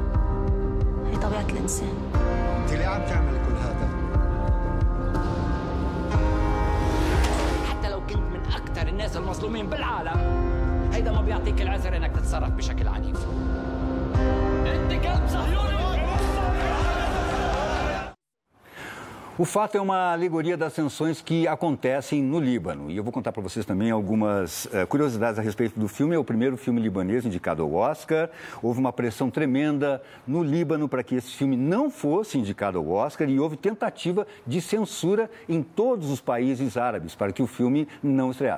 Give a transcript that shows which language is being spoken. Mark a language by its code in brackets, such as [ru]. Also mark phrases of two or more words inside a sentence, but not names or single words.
[ar] هي طبيعة الإنسان. أنت ليه عم تعملي كل هذا؟ حتى لو كنت من أكثر الناس المظلومين بالعالم، هيدا ما بيعطيك العذر إنك تتصرف بشكل عنيف. أنت كلب صهيوني! [pt] O fato é uma alegoria das tensões que acontecem no Líbano. E eu vou contar para vocês também algumas curiosidades a respeito do filme. É o primeiro filme libanês indicado ao Oscar. Houve uma pressão tremenda no Líbano para que esse filme não fosse indicado ao Oscar e houve tentativa de censura em todos os países árabes para que o filme não estreasse.